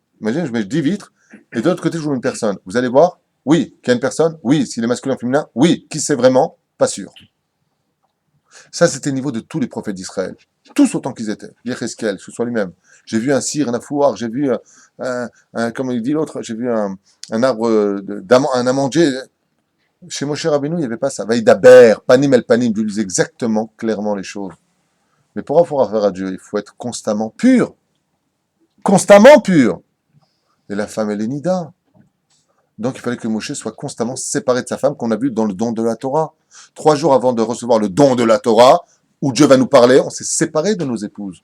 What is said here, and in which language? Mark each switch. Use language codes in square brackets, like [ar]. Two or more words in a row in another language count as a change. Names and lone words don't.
[fr] Imaginez, je mets 10 vitres, et de l'autre côté, je vous mets une personne. Vous allez voir, oui, qu'il y a une personne, oui, s'il est masculin ou féminin, oui, qui c'est vraiment, pas sûr. Ça, c'était le niveau de tous les prophètes d'Israël. Tous autant qu'ils étaient. Yecheskel, que ce soit lui-même. J'ai vu un cire, un afouar, j'ai vu comme il dit l'autre, j'ai vu un arbre, un amandier. Chez Moshe Rabbeinu, il n'y avait pas ça. [he] וידבר, פנים אל פנים, [fr] je lui dis exactement, clairement les choses. Mais pour avoir affaire à Dieu, il faut être constamment pur. Constamment pur. Et la femme, elle est nida. Donc il fallait que Moshe soit constamment séparé de sa femme, qu'on a vu dans le don de la Torah. 3 jours avant de recevoir le don de la Torah, où Dieu va nous parler, on s'est séparé de nos épouses.